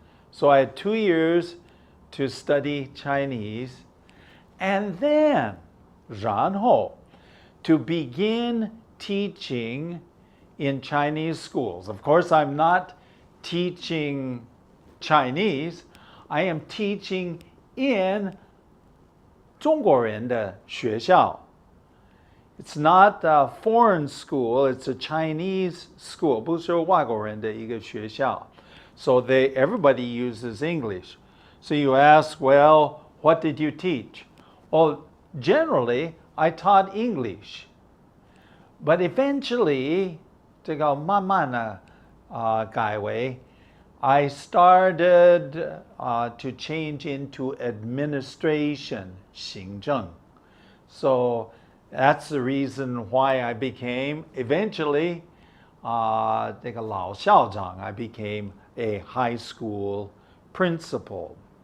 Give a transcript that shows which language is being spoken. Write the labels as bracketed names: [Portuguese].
[English] So I had 2 years to study Chinese, and then, [Chinese] 然后, [English] to begin teaching in Chinese schools. Of course, I'm not teaching Chinese. I am teaching in [Chinese] 中国人的学校. [English] It's not a foreign school, it's a Chinese school. [Chinese] 不是外国人的一个学校. [English] So everybody uses English. So you ask, well, what did you teach? Well, generally, I taught English. But eventually, [Chinese] 这个慢慢的改为 [English] I started to change into administration 行政 so that's the reason why I became eventually [Chinese] 这个老校长 [English] I became a high school principal.